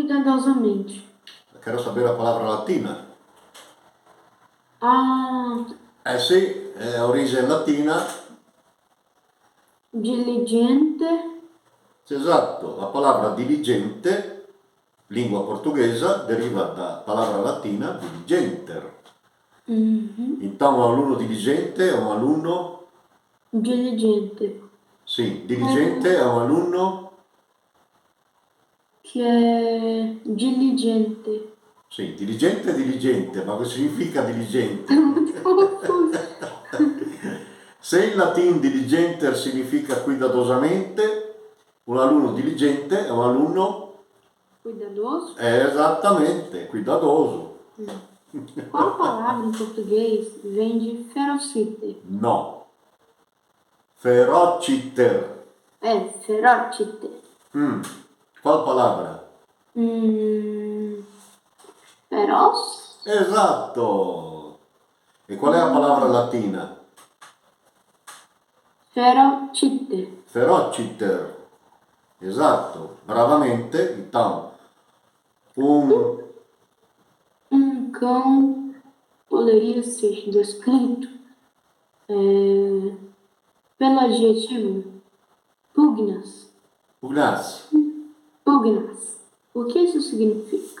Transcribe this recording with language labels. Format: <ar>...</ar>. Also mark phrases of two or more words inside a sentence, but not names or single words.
<pt>cuidadosamente. Quero saber a palavra latina. Ah,</pt> <it>Eh sì, è origine latina. diligente. Esatto, la palavra diligente, lingua portuguesa, deriva da palavra latina diligenter. Uhum.</it> <pt>Então, um aluno diligente é um aluno. Diligente.</pt> <it>Sì, diligente è un alunno.</it> <pt>Que é diligente.</pt> <it>Sì, diligente è diligente, ma cosa significa diligente?</it> <pt>Muito confuso.</pt> <it>Se in latino diligenter significa cuidadosamente, un alunno diligente è un alunno.</it> <pt>Cuidadoso.</pt> <it>Esattamente,</it> <pt>cuidadoso. Qual palavra em português vem de ferocite? No. Ferociter. É, ferocite. Qual palavra? Feroz?</pt> <it>Esatto. E qual è la palavra latina? Ferocite. Ferociter. Esatto, bravamente.</it> <pt>Então, um Cão poderia ser descrito pelo adjetivo pugnas. pugnace. Pugnas. O que isso significa?</pt>